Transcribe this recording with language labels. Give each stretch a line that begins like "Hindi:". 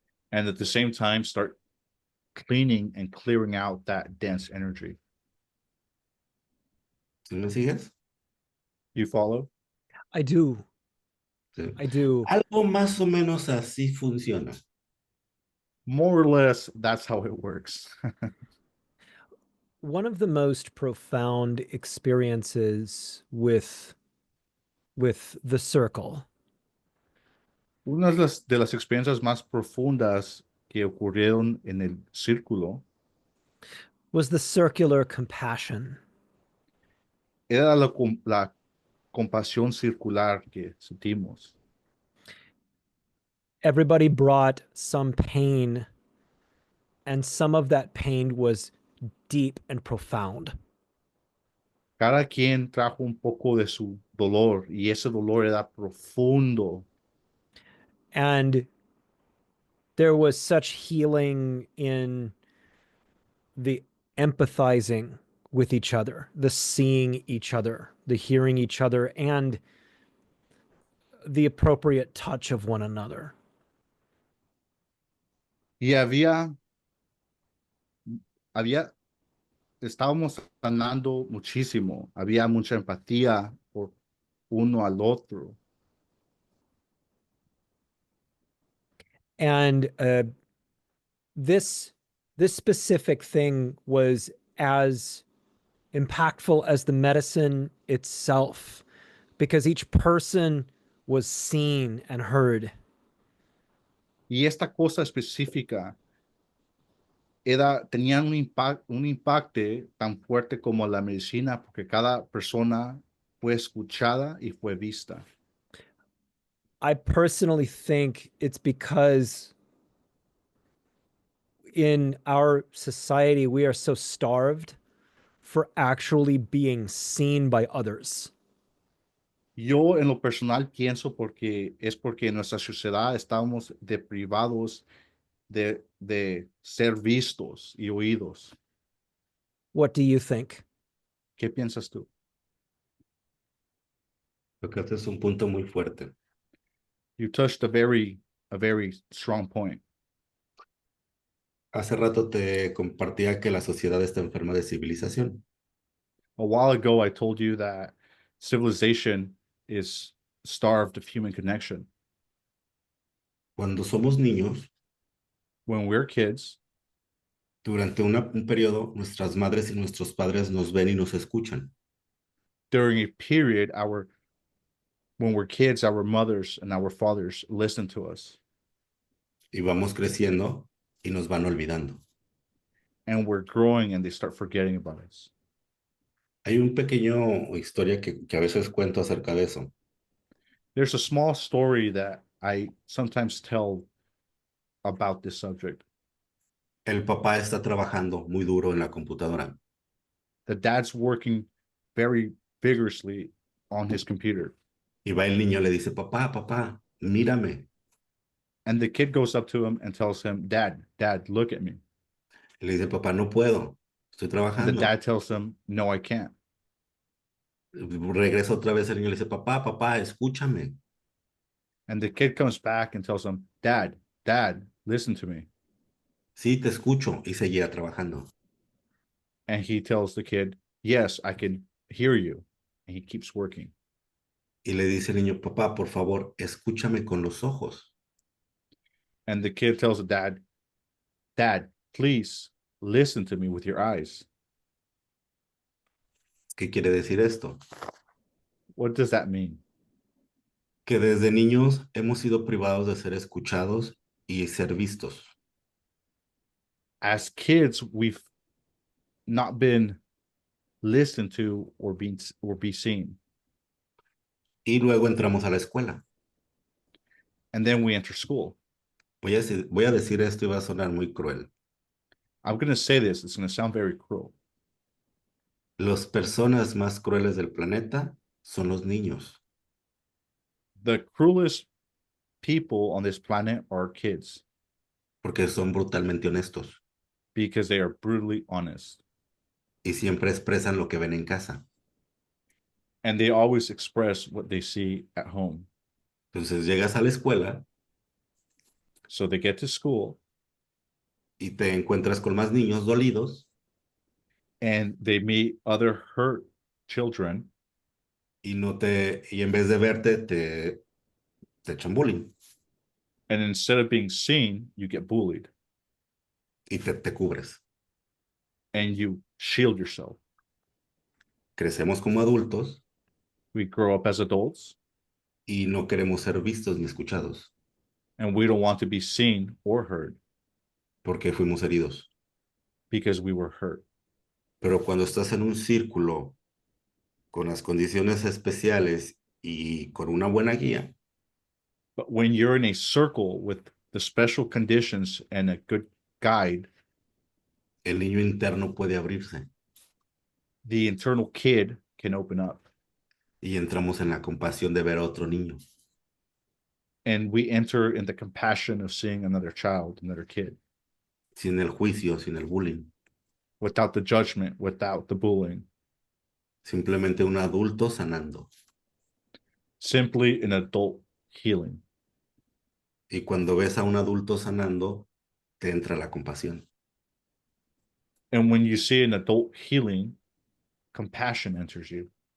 English: And at the same time, start cleaning and clearing out that dense energy.
Spanish: ¿Sí me sigues?
English: You follow? I do.
Spanish: Sí.
English: I do.
Spanish: Algo más o menos así funciona.
English: More or less, that's how it works. One of the most profound experiences with the circle
Spanish: Una de las experiencias más profundas que ocurrieron en el círculo
English: was the circular compassion.
Spanish: era la compasión circular que sentimos.
English: Everybody brought some pain, and some of that pain was deep and profound.
Spanish: Cada quien trajo un poco de su dolor y ese dolor era profundo.
English: And There was such healing in the empathizing with each other, the seeing each other, the hearing each other, and the appropriate touch of one another.
Spanish: Y estábamos sanando muchísimo. Había mucha empatía por uno al otro.
English: And this specific thing was as impactful as the medicine itself, because each person was seen and heard.
Spanish: Y esta cosa específica tenía un impacto tan fuerte como la medicina, porque cada persona fue escuchada y fue vista.
English: I personally think it's because in our society, we are so starved for actually being seen by others.
Spanish: Yo en lo personal pienso porque en nuestra sociedad estamos deprivados de ser vistos y oídos.
English: What do you think?
Spanish: ¿Qué piensas tú? Creo que este es un punto muy fuerte.
English: You touched a very strong point.
Spanish: Hace rato te compartía que la sociedad está enferma de civilización.
English: A while ago, I told you that civilization is starved of human connection.
Spanish: Cuando somos niños,
English: When we're kids,
Spanish: durante un periodo, nuestras madres y nuestros padres nos ven y nos escuchan.
English: during a period, when we're kids, our mothers and our fathers listen to us,
Spanish: Y vamos creciendo y nos van olvidando.
English: and we're growing and they start forgetting about us.
Spanish: Hay un pequeño historia que a veces cuento acerca de eso.
English: There's a small story that I sometimes tell about this subject.
Spanish: El papá está trabajando muy duro en la computadora
English: The dad's working very vigorously on his computer,
Spanish: y va el niño y le dice, papá, papá, mírame.
English: and the kid goes up to him and tells him, Dad, look at me.
Spanish: Y le dice, papá, no puedo, estoy
English: And the
Spanish: trabajando.
English: dad tells him, no, I can't.
Spanish: Regresa otra vez el niño y le dice, papá, papá, escúchame.
English: And the kid comes back and tells him, Dad, listen to me.
Spanish: Sí, te escucho. Y seguía trabajando.
English: And he tells the kid, yes, I can hear you. And he keeps working.
Spanish: Y le dice el niño, papá, por favor, escúchame con los ojos.
English: And the kid tells the Dad, please listen to me with your eyes.
Spanish: ¿Qué quiere decir esto?
English: What does that mean?
Spanish: Que desde niños hemos sido privados de ser escuchados y ser vistos.
English: As kids, we've not been listened to or be seen.
Spanish: Y luego entramos a la escuela.
English: And then we enter school.
Spanish: Voy a decir esto y va a sonar muy cruel.
English: I'm going to say this, it's going to sound very cruel.
Spanish: Las personas más crueles del planeta son los niños.
English: The cruelest people on this planet are kids
Spanish: Porque son brutalmente honestos.
English: because they are brutally honest.
Spanish: Y siempre expresan lo que ven en casa.
English: And they always express what they see at home.
Spanish: Entonces llegas a la escuela
English: So they get to school
Spanish: y te encuentras con más niños dolidos
English: and they meet other hurt children,
Spanish: y en vez de verte te echan bullying
English: and instead of being seen, you get bullied
Spanish: y te cubres.
English: and you shield yourself.
Spanish: Crecemos como adultos
English: We grow up as adults
Spanish: y no queremos ser vistos ni escuchados
English: and we don't want to be seen or heard
Spanish: porque fuimos heridos.
English: because we were hurt.
Spanish: Pero cuando estás en un círculo con las condiciones especiales y con una buena guía,
English: But when you're in a circle with the special conditions and a good guide,
Spanish: el niño interno puede abrirse
English: the internal kid can open up
Spanish: y entramos en la compasión de ver a otro niño.
English: and we enter in the compassion of seeing another child, another kid,
Spanish: sin el juicio, sin el bullying.
English: without the judgment, without the bullying.
Spanish: Simplemente un adulto sanando.
English: Simply an adult healing.
Spanish: Y cuando ves a un adulto sanando, te entra la compasión.
English: And when you see an adult healing, compassion enters you